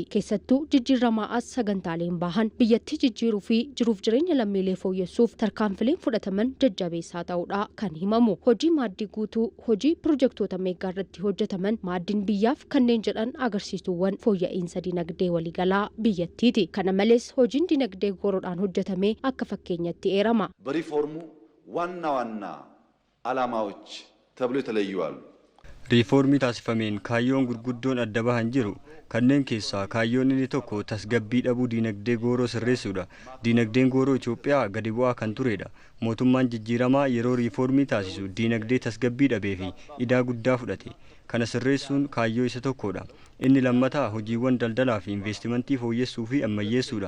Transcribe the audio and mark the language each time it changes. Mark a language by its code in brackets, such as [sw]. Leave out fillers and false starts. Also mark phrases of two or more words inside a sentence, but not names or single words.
[om] Keessattuu jijjiiramaa as sagantaaleen bahan biyyattii jijjiiruu fi jiruuf jireenya lammiilee fooyyessuuf tarkaanfileen fudhataman jajjabeessaa ta'uudha kan himamu. Hojii maaddii guutuu, hojii pirojektoota meegaa irratti hojjetaman maaddiin biyyaaf kanneen jedhan agarsiisuuwwan fooyya'insa dinagdee waliigalaa biyyattiiti. Kana malees hojiin dinagdee goroodhaan hojjetamee akka fakkeenyatti eerama. [am] ዋና ዋና ዓላማዎች ተብሎ የተለዩ አሉ። [om] riifoormii taasifameen kaayyoon gurguddoon adda baahan jiru kanneen keessaa kaayyoon inni tokko tasgabbii dhabuu diinagdee gooroo sirreessuudha. Diinagdeen gooroo Itoophiyaa gadi bu'aa kan turedha. Mootummaan jijjiiramaa yeroo riifoormii taasisu diinagdee tasgabbii dhabee fi idaa guddaa fudhate. Kana sirreessuun kaayyoo isa tokkodha. Inni lammataa hojiiwwan daldalaa fi investimentii fooyyessuu fi ammayyeessuudha.